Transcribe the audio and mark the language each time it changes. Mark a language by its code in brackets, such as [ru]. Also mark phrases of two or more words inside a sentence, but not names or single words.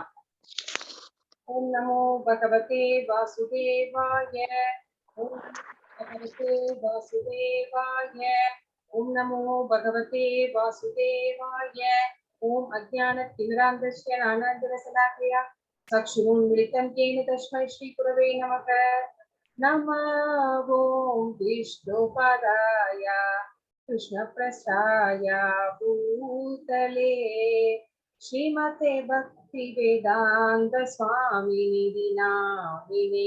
[sa] ஓம் நமோ பகவதே வாசுதேவாய. ஓம் பகவதே வாசுதேவாய. ஓம் நமோ பகவதே வாசுதேவாய. ஓம் அஜ்ஞானத்திமிராந்தஸ்ய ஞானாஞ்சனசலாக்கயா சக்ஷுருன்மிலிதம் येन तस्मै श्रीगुरवे नमः. नमो विष्णुपदाय कृष्णप्रसाय भूतले श्रीमते भक्तिवेदान्त स्वामिनिधि नामिने।